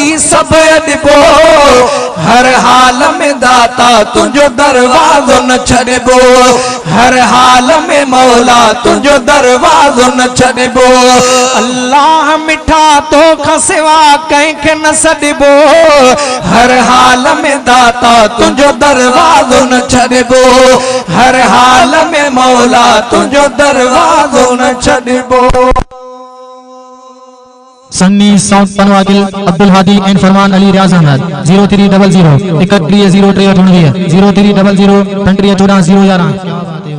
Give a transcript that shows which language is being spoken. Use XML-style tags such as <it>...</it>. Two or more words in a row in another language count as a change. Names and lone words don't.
<sd>सब ॾिबो हर हाल में दाता तुंहिंजो दरवाज़ो न छॾिबो हर हाल में मौला तुंहिंजो दरवाज़ो न छॾिबो अल्लाह मिठा तो खां सिवा कंहिंखे न सॾिबो हर हाल में दाता तुंहिंजो दरवाज़ो न छॾिबो हर हाल में मौला तुंहिंजो दरवाज़ो न छॾिबो</sd> <en>Sunni South Panwakil Abdul Hadi and Farman Ali Riaz Ahmed 0300 31 0300 23 14 11</en>